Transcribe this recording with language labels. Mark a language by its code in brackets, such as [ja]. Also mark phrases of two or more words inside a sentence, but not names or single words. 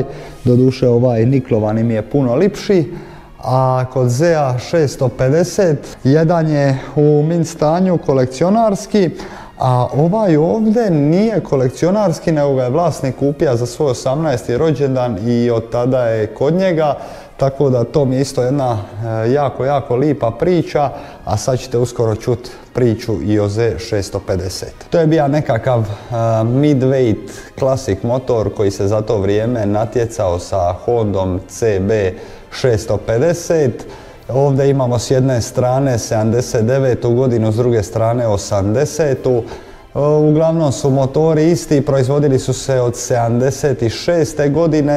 [hr] Doduše, ovaj niklovani mi je puno lipši. A kod ZEA 650 jedan je u mint stanju kolekcionarski, a ovaj ovdje nije kolekcionarski, nego ga je vlasnik kupio za svoj 18. rođendan i od tada je kod njega. Tako da to mi je isto jedna jako lipa priča, a sad ćete uskoro čuti priču i o Z650. To je bio nekakav [en] mid-weight classic [hr] motor koji se za to vrijeme natjecao sa Hondom CB650. Ovdje imamo s jedne strane 79. godinu, s druge strane 80. Uglavnom su motori isti, proizvodili su se od 76.